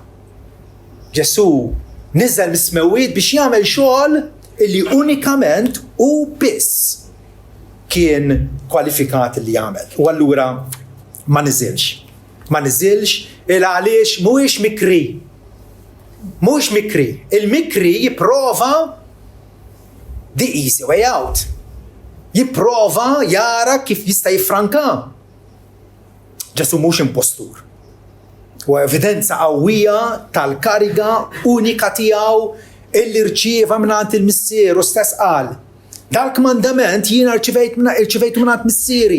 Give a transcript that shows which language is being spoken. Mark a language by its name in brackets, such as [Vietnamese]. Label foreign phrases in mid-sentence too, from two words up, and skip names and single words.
[Maltese] Ġesu niżel mis-smewwiet biex jagħmel xogħol illi unikament u biss kien kwalifikat li jagħmel. U allura ma niżilx il għaliex mhuwiex mikri. Mhux mikri. Il-mikri jipprova [English] the easy way out. [Maltese] jipprova jara kif jista' jiffranka. Ġesu mhux impostur. U evidenza qawwija tal-kariga unika tiegħu illi rċieva mingħand il-Missier u stess qal. Dal-kmandament jiena rċivejtu mingħand Missieri.